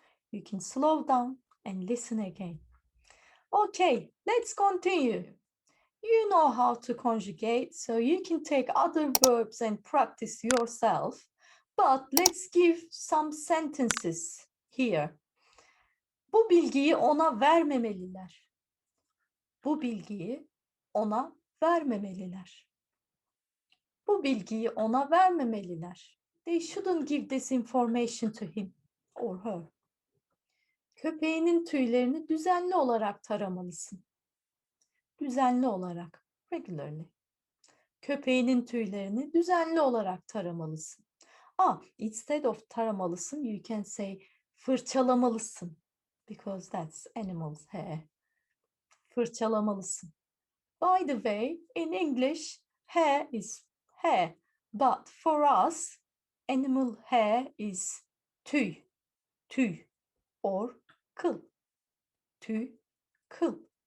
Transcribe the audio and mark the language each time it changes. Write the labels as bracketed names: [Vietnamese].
[English] You can slow down and listen again. Okay, let's continue. You know how to conjugate, so you can take other verbs and practice yourself. But let's give some sentences here. [Turkish] Bu bilgiyi ona vermemeliler. Bu bilgiyi ona vermemeliler. Bu bilgiyi ona vermemeliler. [English] They shouldn't give this information to him or her. [Turkish] Köpeğinin tüylerini düzenli olarak taramalısın. Düzenli olarak, regularly. Köpeğinin tüylerini düzenli olarak taramalısın. [English] Instead of taramalısın, you can say fırçalamalısın. Because that's animal's hair. Fırçalamalısın. By the way, in English, hair is hair. But for us, animal hair is tüy. [Turkish] Tüy or kıl. Tüy, kıl.